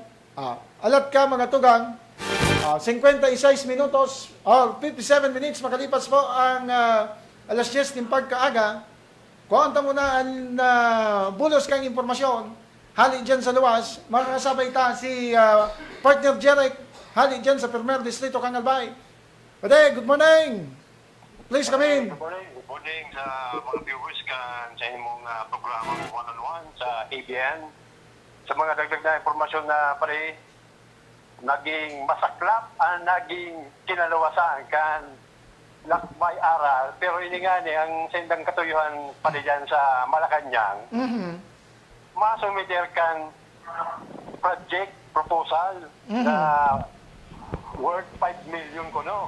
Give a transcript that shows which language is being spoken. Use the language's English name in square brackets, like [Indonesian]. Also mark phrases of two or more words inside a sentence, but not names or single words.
[Bikol] Alat ka mga tugang, 56 minutos or 57 minutes makalipas po ang alas 10 ng pagkaaga. Kuwanta mo na ang bulos kang impormasyon hali dyan sa luwas. Makakasabay ta si partner Jeric hali dyan sa Primer Distrito Kangalbay. Pwede, [English] good morning. Please come in. Good morning [Bikol] sa mga viewers kan sa inyong programa one-on-one sa ABN. Sa mga dagdag na impormasyon na pare, naging masaklap, naging kinalawasan kan lakbay aral, pero ini nga ni ang sendang katuyuhan pa diyan sa Malacanang, masumiter kan project proposal na worth 5 million kuno.